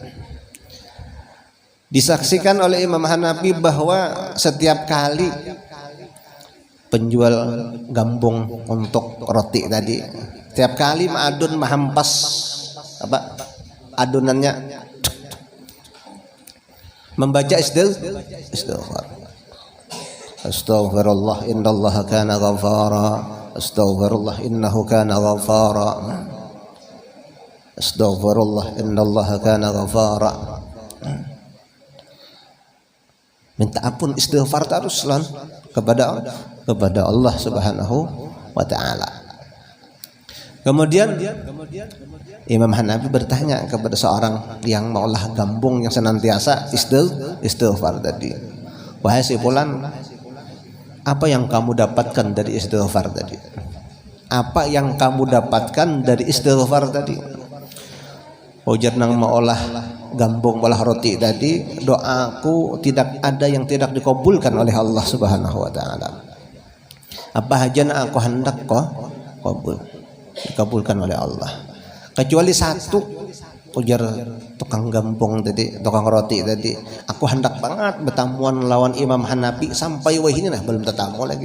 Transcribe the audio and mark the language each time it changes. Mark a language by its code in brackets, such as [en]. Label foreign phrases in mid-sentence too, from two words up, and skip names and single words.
[id] Disaksikan oleh Imam Hanafi bahwa setiap kali penjual gambung untuk roti tadi, setiap kali ma'adun mahampas adunannya membaca istighfar. [ar] أستغفر الله إن الله كان غفارا. أستغفر الله إنه كان غفارا. أستغفر الله إن الله كان غفارا. [id] Minta ampun, istighfar terus kepada Allah [ar] سبحانه وتعالى. [id] Kemudian Imam Hanafi bertanya kepada seorang yang maulah gambung yang senantiasa istighfar tadi. Wahai si fulan, apa yang kamu dapatkan dari istighfar tadi? Apa yang kamu dapatkan dari istighfar tadi? [bjn] Ujar nang maolah gambung malah roti tadi, doaku tidak ada yang tidak dikabulkan oleh Allah [ar] سبحانه وتعالى. [bjn] Apa haja na aku hendak dikabulkan oleh Allah. Kecuali satu, ujar tukang gambung tadi, tukang roti tadi, aku hendak banget bertamuan lawan Imam Hanafi sampai wah ini nah belum tetamu lagi.